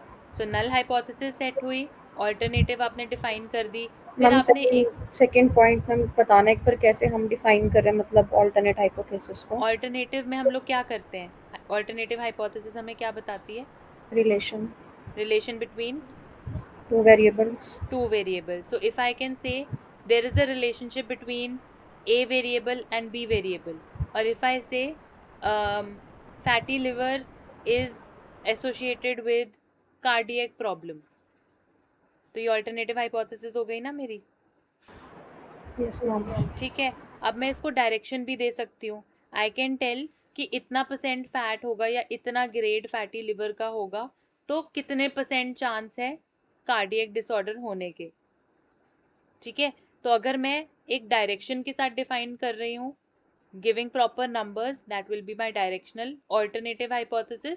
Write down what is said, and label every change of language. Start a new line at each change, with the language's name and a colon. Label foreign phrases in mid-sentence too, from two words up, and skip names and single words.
English: so null hypothesis
Hindi: सेट हुई, ऑल्टरनेटिव आपने डिफाइन कर दी, फिर मैम आपने एक
English: second point ma'am
Hindi: बताना एक बार कैसे हम डिफाइन कर रहे हैं मतलब
English: alternate hypothesis
Hindi: को। ऑल्टरनेटिव में हम लोग क्या करते हैं,
English: alternative hypothesis
Hindi: हमें क्या बताती है, रिलेशन
English: relation between two variables. two variables. So if I can say there is a relationship between A variable and B variable, or if I say fatty liver is associated with cardiac problem,
Hindi: तो ये
English: alternative hypothesis
Hindi: हो गई ना मेरी।
English: yes ma'am.
Hindi: ठीक है, अब मैं इसको डायरेक्शन भी दे सकती हूँ,
English: I can tell
Hindi: कि इतना
English: percent fat
Hindi: होगा या इतना
English: grade fatty liver
Hindi: का होगा, तो कितने
English: percent chance
Hindi: है
English: cardiac disorder
Hindi: होने के। ठीक है, तो अगर मैं एक डायरेक्शन के साथ डिफाइन कर रही हूँ,
English: giving proper numbers, that will be my directional alternative hypothesis.